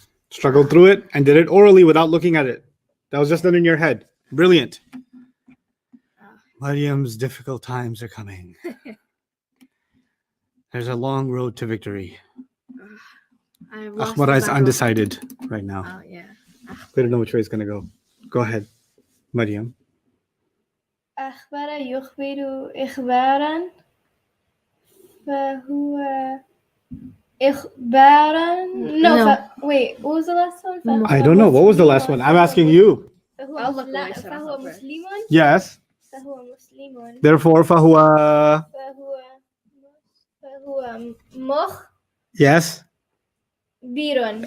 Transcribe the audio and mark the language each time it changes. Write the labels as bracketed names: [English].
[English] struggled through it and did it orally without looking at it. That was just done in your head. Brilliant. Mariam's difficult times are coming. There's a long road to victory. Akhbara is undecided right now. Oh, yeah. We don't know which way it's going to go. Go ahead, Mariam. [Arabic] أخبر يخبر إخبارا فهو إخبارا. [English] No. Wait, what was the last one? I don't know. What was the last one? I'm asking you. I'll look what I said [Arabic] فهو [English] off first. [Arabic] مسلم. [English] Yes. [Arabic] فهو مسلم. [English] Therefore, fahuwa. [Arabic] فهو [English] Yes. [Arabic] مخبر.